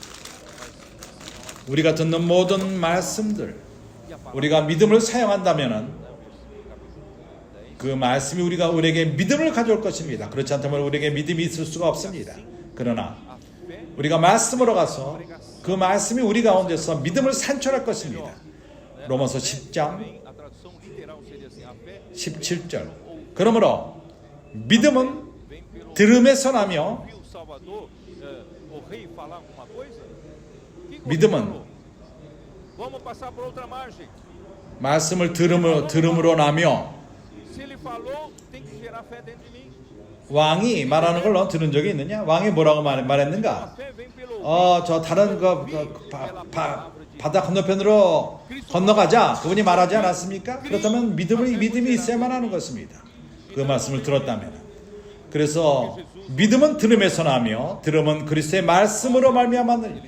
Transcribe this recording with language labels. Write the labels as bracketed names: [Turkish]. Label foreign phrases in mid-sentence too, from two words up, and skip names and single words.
[Korean] 우리가 듣는 모든 말씀들 우리가 믿음을 사용한다면 그 말씀이 우리에게 믿음을 가져올 것입니다. 그렇지 않다면 우리에게 믿음이 있을 수가 없습니다. 그러나 우리가 말씀으로 가서 그 말씀이 우리 가운데서 믿음을 산출할 것입니다. 로마서 10장 [Portuguese] a tradução literal seria assim: a fé [Korean] 17절. 그러므로 믿음은 [Portuguese] vem pelo [Korean] 들음에서 나며 [Portuguese] ouvir o Salvador, o rei falar alguma coisa? O que que o rei [Korean] 믿음은 [Portuguese] falou? Vamos passar por outra margem. [Korean] 말씀을 들음으로 나며 [Portuguese] Se ele falou, tem que gerar fé dentro de mim. [Korean] 왕이 말하는 걸 너 들은 적이 있느냐? 왕이 뭐라고 말했는가? [Portuguese] A fé vem pelo [Korean] 저 다른 바다 건너편으로 건너가자. 그분이 말하지 않았습니까? 그렇다면 믿음이 있어야만 하는 것입니다. 그 말씀을 들었다면. 그래서 믿음은 들음에서 나며 들음은 그리스도의 말씀으로 말미암았느니.